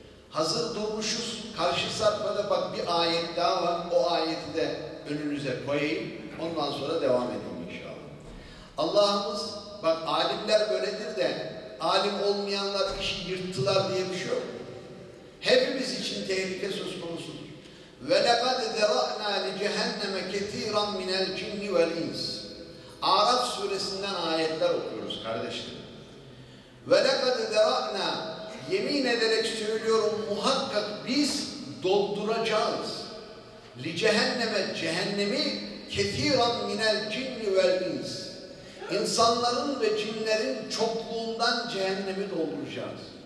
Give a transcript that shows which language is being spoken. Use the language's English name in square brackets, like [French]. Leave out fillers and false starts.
[Turkish] Hazır durmuşuz. Karşı sarfada bak bir ayet daha var. O ayeti de önünüze koyayım. Ondan sonra devam edelim inşallah. Allah'ımız bak alimler böyledir de alim olmayanlar işi yırttılar diye bir şey yok. Hepimiz için tehlike söz konusudur. [Arabic] وَلَقَدْ ذَرَعْنَا لِجَهَنَّمَ كَثِيرًا مِنَ الْجِنِّ وَالْاِنْسِ [Turkish] Araf suresinden ayetler okuyoruz kardeşlerim. [Arabic] وَلَقَدْ ذَرَعْنَا [Turkish] Yemin ederek söylüyorum, muhakkak biz dolduracağız. [Arabic] Li cehenneme, cehennemi ketiran minel cinni vel ins. [Turkish] İnsanların ve cinlerin çokluğundan cehennemi dolduracağız.